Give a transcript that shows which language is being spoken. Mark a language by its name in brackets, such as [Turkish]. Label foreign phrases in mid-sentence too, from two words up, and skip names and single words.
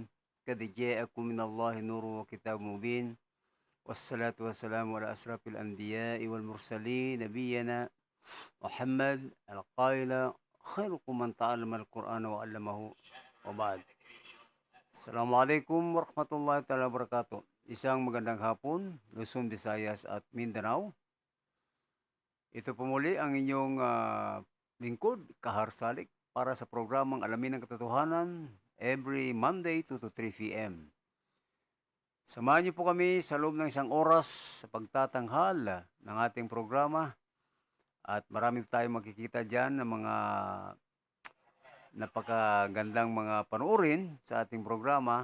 [Arabic] قد جاءكم من الله نور وكتاب مبين. والصلاة والسلام على أشرف الأنبياء والمرسلين. نبينا محمد. قال خيركم من تعلم القرآن وعلمه وبعد. السلام عليكم ورحمة الله تعالى وبركاته. [Filipino] Isang magandang hapon, Luzon, Visayas at Mindanao. Ito po muli ang inyong lingkod, Kahar Salik, para sa programang Alamin ang Katotohanan [English] every Monday [Filipino] 2 to 3 p.m. Samahan niyo po kami sa loob ng isang oras sa pagtatanghal ng ating programa at marami tayong makikita dyan ng mga napakagandang mga panoorin sa ating programa.